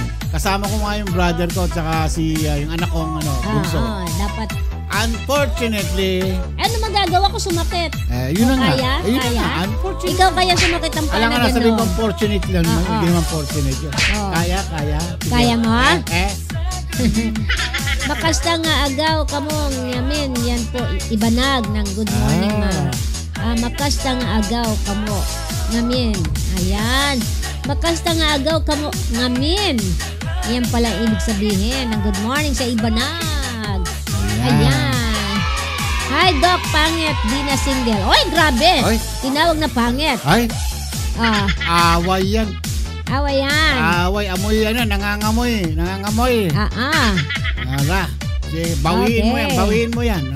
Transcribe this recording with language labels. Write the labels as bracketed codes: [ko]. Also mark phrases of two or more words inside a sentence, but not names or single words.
[tl] Kasama ko nga yung brother ko at saka yung anak kong bunso. Dapat. Unfortunately. Ano magagawa ko, sumakit? Yun na nga. Yun na nga. Unfortunately. Ikaw kaya sumakit ang paa na gano'n? Sabi ko unfortunate lang. Hindi naman fortunate yun. Kaya. Kaya mo, ha? [ibg] Makasta nga agaw kamong yamin [tl] yan po ibanag ng [en] good morning [ibg] ma. Makasta nga agaw kamo ngamin. Ayan. Makasta nga agaw kamo ngamin. [tl] Yan pala ibig sabihin ng [en] good morning [tl] sa ibanag. Ayan. Hi Doc, pangit, di na single. Oy, grabe. Tinawag na pangit. Ay. Away yan. Away yan. Away, amoy nangangamoy. Ara, bawiin mo yan.